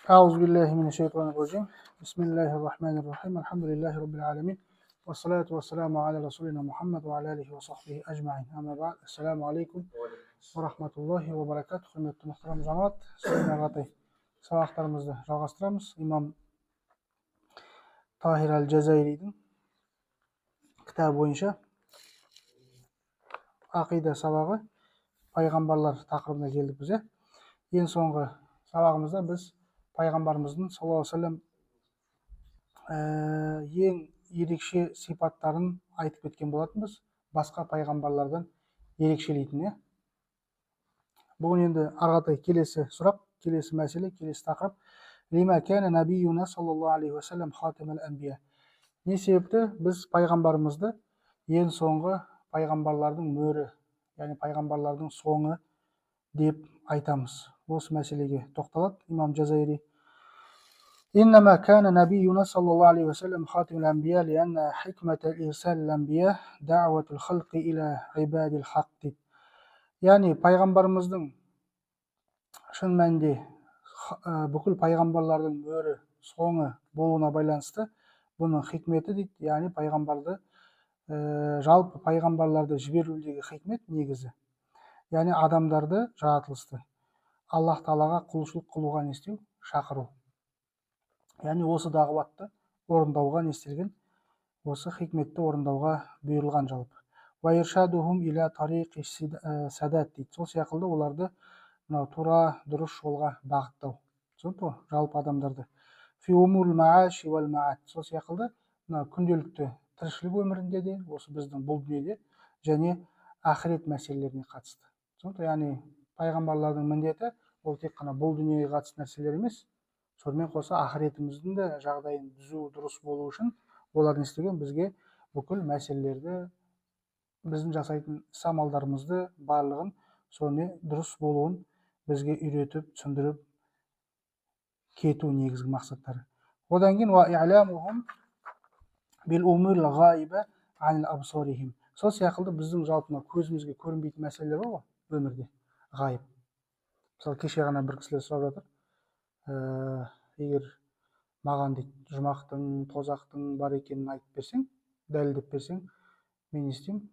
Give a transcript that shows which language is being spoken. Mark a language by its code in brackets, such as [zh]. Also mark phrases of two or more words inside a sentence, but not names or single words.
[ar] أعوذ بالله من الشيطان الرجيم بسم الله الرحمن الرحيم الحمد لله رب العالمين والصلاة والسلام على رسولنا محمد وعلى آله وصحبه أجمعين أما بعد السلام عليكم ورحمة الله وبركاته. [kk] Құрметті мұхтарам жамағат, сіздермен қатар сабақтарымызды жалғастырамыз. Имам Тахир әл-Джазайридің кітабы бойынша ақида сабағы пайғамбарлар тақырыбына келдік біз. Ең соңғы сабағымызда біз пайғамбарымыздың [ar] صلى الله عليه وسلم [kk] ең ерекше сипаттарын айтып кеткен болатынбыз, басқа пайғамбарлардан ерекшелейтін. Бүгін енді ары келесі сұрақ, келесі мәселе, келесі тақырып. [ar] لما كان نبينا صلى الله عليه وسلم خاتم الأنبياء. [kk] Не себепті біз пайғамбарымызды ең соңғы пайғамбарлардың мөрі, яғни пайғамбарлардың соңы деп айтамыз? Осы мәселеге тоқталады имам Джазайри. [ar] إنما كان نبينا صلى الله عليه وسلم خاتم الأنبياء لأن حكمة إرسال الأنبياء دعوة الخلق إلى عباد الحق. [kk] Яғни пайғамбарымыздың шын мәнінде бүкіл пайғамбарлардың мөрі, соңы болуына байланысты бұның хикметі дейді. Яғни пайғамбарды жалпы пайғамбарларды жіберудегі хикмет негізі, яғни адамдарды, жаратылысты Аллах Тағалаға құлшылық қылуға не істеу? Шақыру. Яғни осы дағуатты орындауға не істелген? Осы хикметті орындауға бұйырылған жалпы. [ar] وإرشادهم إلى طريق السعادة дейді. [kk] Сол сияқты оларды тура дұрыс жолға бағыттау. Түсінікті? Жалпы адамдарды. [ar] في أمور المعاش والمعاد. [kk] Сол сияқты күнделікті тіршілік өмірінде де, осы біздің бұл дүниеде және ақырет мәселелеріне қатысты. Түсінікті? Яғни пайғамбарлардың міндеті ол тек қана бұл дүниеге қатысты нәрселер емес, сонымен қоса ақыретіміздің де жағдайын түзу, дұрыс болу үшін олар не істеген? Бізге бүкіл мәселелерді, біздің жасайтын іс-амалдарымызды барлығын соны дұрыс болуын бізге үйретіп, түсіндіріп кету негізгі мақсаттары. Одан кейін [ar] وإعلامهم بالأمور الغائبة عن أبصارهم. [kk] Сол сияқты біздің жалпы көзімізге көрінбейтін мәселелер бар ғой өмірде, ғайып. Мысалы, кеше ғана бір кісілер сұрап жатыр, егер маған дейді жұмақтың, тозақтың бар екенін айтып берсең, дәлелдеп берсең, мен не істеймін?